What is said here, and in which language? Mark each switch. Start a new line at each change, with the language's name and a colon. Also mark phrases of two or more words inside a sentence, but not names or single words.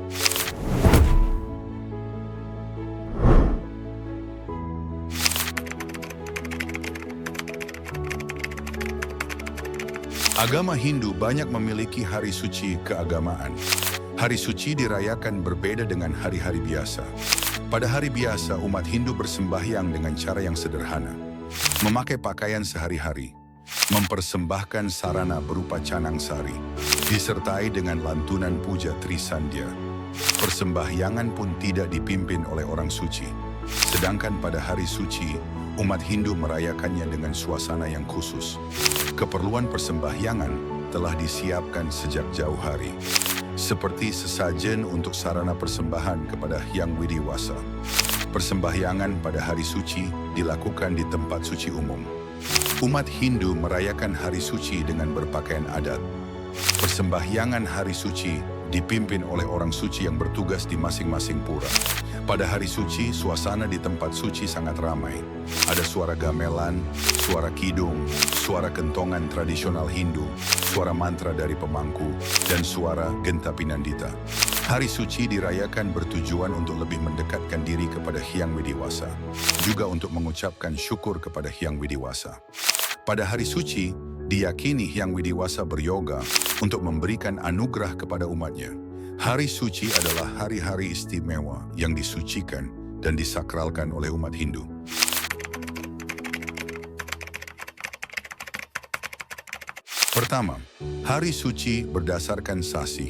Indonesian: Agama Hindu banyak memiliki hari suci keagamaan. Hari suci dirayakan berbeda dengan hari-hari biasa. Pada hari biasa, umat Hindu bersembahyang dengan cara yang sederhana. Memakai pakaian sehari-hari, mempersembahkan sarana berupa canang sari, disertai dengan lantunan puja Trisandya. Persembahyangan pun tidak dipimpin oleh orang suci. Sedangkan pada hari suci, umat Hindu merayakannya dengan suasana yang khusus. Keperluan persembahyangan telah disiapkan sejak jauh hari, seperti sesajen untuk sarana persembahan kepada Hyang Widiwasa. Persembahyangan pada hari suci dilakukan di tempat suci umum. Umat Hindu merayakan hari suci dengan berpakaian adat. Persembahyangan hari suci dipimpin oleh orang suci yang bertugas di masing-masing pura. Pada hari suci, suasana di tempat suci sangat ramai. Ada suara gamelan, suara kidung, suara kentongan tradisional Hindu, suara mantra dari pemangku, dan suara genta pinandita. Hari suci dirayakan bertujuan untuk lebih mendekatkan diri kepada Hyang Widiwasa, juga untuk mengucapkan syukur kepada Hyang Widiwasa. Pada hari suci, diyakini Hyang Widiwasa beryoga untuk memberikan anugerah kepada umatnya. Hari suci adalah hari-hari istimewa yang disucikan dan disakralkan oleh umat Hindu. Pertama, hari suci berdasarkan sasi.